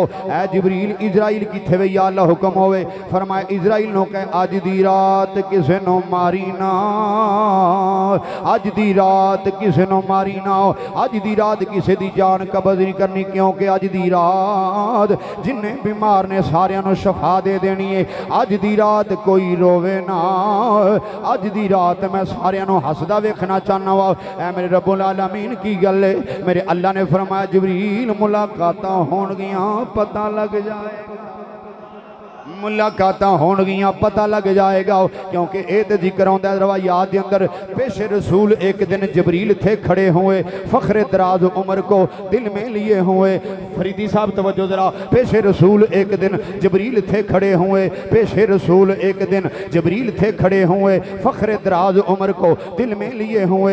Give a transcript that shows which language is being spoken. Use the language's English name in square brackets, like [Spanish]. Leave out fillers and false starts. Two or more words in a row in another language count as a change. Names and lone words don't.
[Punjabi] اے جبریل عزرائیل کتھے وے یا اللہ حکم ہووے؟ فرمایا عزرائیل نوں کہہ اج دی رات کسے نوں ماری نا، اج دی رات کسے نوں ماری نا، اج دی رات کسے دی جان قبض نہیں کرنی، کیونکہ اج دی رات جنے بیمار نے ساریاں نوں شفا دے دینی ہے. اج دی رات کوئی رووے نا، اج دی رات میں ساریاں نوں ہسدا ویکھنا چاہنا وا. اے میرے [Arabic] رب العالمين [Punjabi] کی گل ہے؟ میرے اللہ نے فرمایا جبریل ملاقاتاں ہونگیاں پتا لگ جائے گا، ملاقاتاں ہونگیاں پتا لگ جائے گا، کیونکہ یے تو ذکر آؤندا روایات کے اندر. [Urdu] پیشِ رسول ایک دن جبریل تھے کھڑے ہوئے، فخرِ دراز عمر کو دل میں لیے ہوئے. [Punjabi] فریدی صاحب توجہ ذرا. [Urdu] پیشِ رسول ایک دن جبریل تھے کھڑے ہوئے، پیشِ رسول ایک دن جبریل تھے کھڑے ہوئے، فخرِ دراز عمر کو دل میں لیے ہوئے.